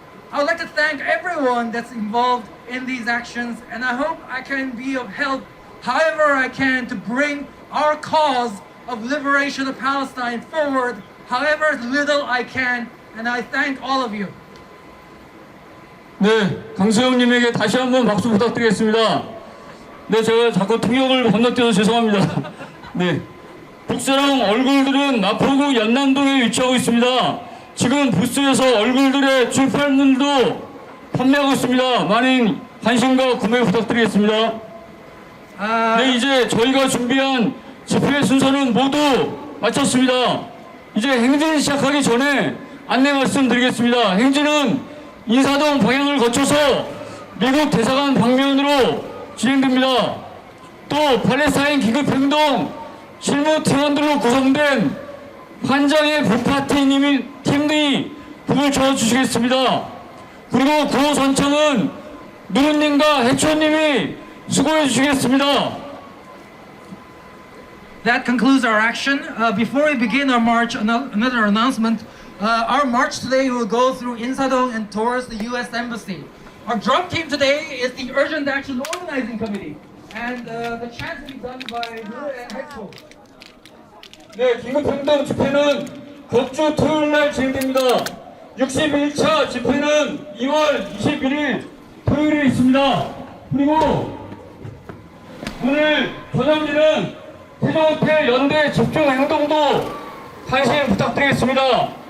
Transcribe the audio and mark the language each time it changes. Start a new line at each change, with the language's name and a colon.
English: I would like to thank everyone that's involved in these actions, and I hope I can be of help however I can to bring our cause of liberation of Palestine forward, however little I can, and I thank all of you.
Korean: 네, 강수영님에게 다시 한번 박수 부탁드리겠습니다. 네, 제가 자꾸 통역을 건너뛰어서 죄송합니다. 네, 북사랑 얼굴들은 마포구 연남동에 위치하고 있습니다. 지금 부스에서 얼굴들의 출판물도 판매하고 있습니다. 많은 관심과 구매 부탁드리겠습니다. 네, 이제 저희가 준비한 집회 순서는 모두 마쳤습니다. 이제 행진 시작하기 전에 안내 말씀드리겠습니다. 행진은 인사동 방향을 거쳐서 미국 대사관 방면으로 진행됩니다. 또 팔레스타인 긴급행동 실무팀원들로 구성된 환장의 부파팀이 북을 쳐주시겠습니다. 그리고 구호 선창은 누르님과 해초님이 수고해 주시겠습니다.
English: That concludes our action. Before we begin our march, another announcement. Our march today will go through Insadong and towards the U.S. Embassy. Our drum team today is the Urgent Action Organizing Committee, and the chant will be done by Nur and Hector.
Korean: 네, 긴급행동 집회는 격주 토요일날 진행됩니다. 61차 집회는 2월 21일 토요일에 있습니다. 그리고 오늘 저녁에는 세종호텔 연대 집중행동도 관심 부탁드리겠습니다.